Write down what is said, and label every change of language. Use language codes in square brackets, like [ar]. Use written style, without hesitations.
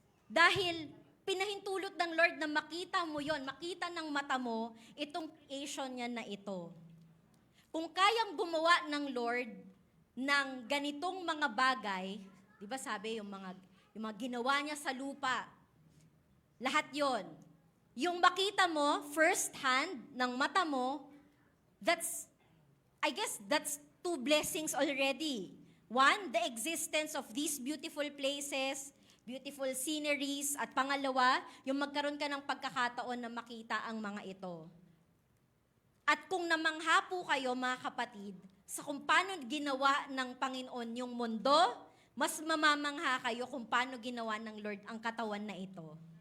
[tl] Dahil pinahintulot ng Lord na makita mo yon, makita ng mata mo, itong creation niya na ito. Kung kayang gumawa ng Lord ng ganitong mga bagay, di ba sabi, yung mga ginawa niya sa lupa, lahat yon. Yung makita mo, [en] first hand, [tl] ng mata mo, [en] I guess that's 2 blessings already. [tl] 1, [en] the existence of these beautiful places, beautiful sceneries, [tl] at pangalawa, yung magkaroon ka ng pagkakataon na makita ang mga ito. At kung namangha po kayo, mga kapatid, sa kung paano ginawa ng Panginoon yung mundo, mas mamamangha kayo kung paano ginawa ng Lord ang katawan na ito.